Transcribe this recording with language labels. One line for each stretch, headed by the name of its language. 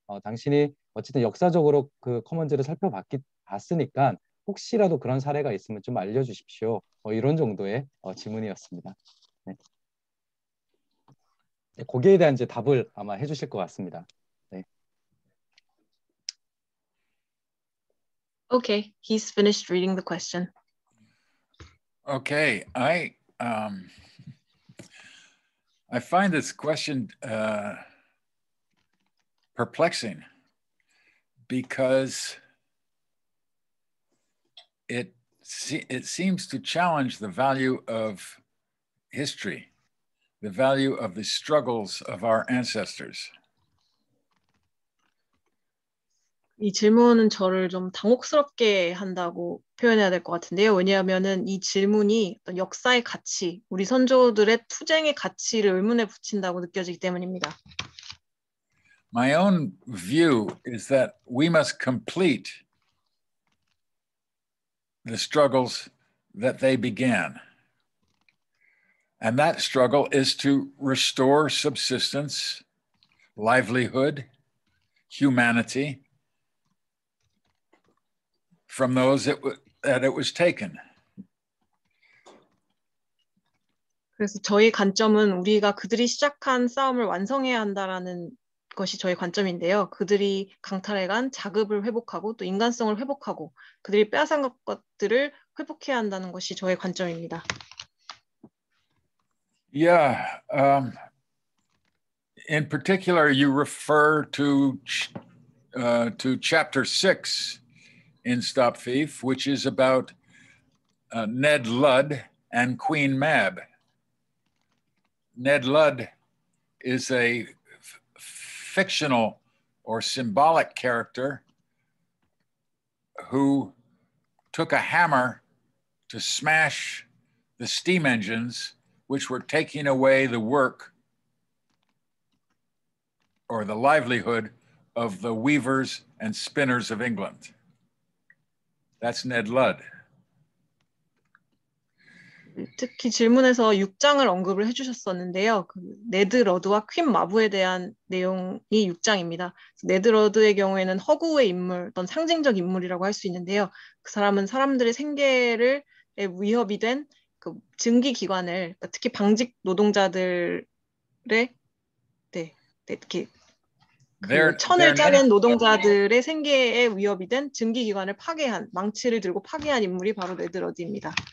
Korean: 당신이 어쨌든 역사적으로 그 커먼즈를 봤으니까 혹시라도 그런 사례가 있으면 좀 알려주십시오. 이런 정도의 질문이었습니다. 네. 거기에 대한 이제 답을 아마 해주실 것 같습니다. 네.
English: Okay, he's finished reading the question. Okay, I find this question perplexing because it seems to challenge the value of history, the value of the struggles of our ancestors.
Korean: 이 질문은 저를 좀 당혹스럽게 한다고 표현해야 될 것 같은데요. 왜냐하면은 이 질문이 어떤 역사의 가치, 우리 선조들의 투쟁의 가치를 의문에 붙인다고 느껴지기 때문입니다.
English: My own view is that we must complete the struggles that they began. And that struggle is to restore subsistence, livelihood, humanity from those that it was taken.
Korean: 그래서 저희 관점은 우리가 그들이 시작한 싸움을 완성해야 한다라는 것이 저희 관점인데요. 그들이 강탈해간 자급을 회복하고 또 인간성을 회복하고 그들이 빼앗은 것들을 회복해야 한다는 것이 저의 관점입니다.
English: Yeah. In particular, you refer to chapter 6 in Stop Thief, which is about Ned Ludd and Queen Mab. Ned Ludd is a fictional or symbolic character who took a hammer to smash the steam engines which were taking away the work or the livelihood of the weavers and spinners of England. That's Ned Ludd.
Korean: 특히 질문에서 6장을 언급을 해주셨었는데요. 그 네드 러드와 퀸 마부에 대한 내용이 6장입니다. 네드 러드의 경우에는 허구의 인물, 어떤 상징적 인물이라고 할 수 있는데요. 그 사람은 사람들의 생계를 위협이 된 그 증기기관을, 특히 방직 노동자들의 이렇게 그 천을 짜는 노동자들의 생계에 위협이 된 증기기관을 파괴한, 망치를 들고 파괴한 인물이 바로 네드 러드입니다.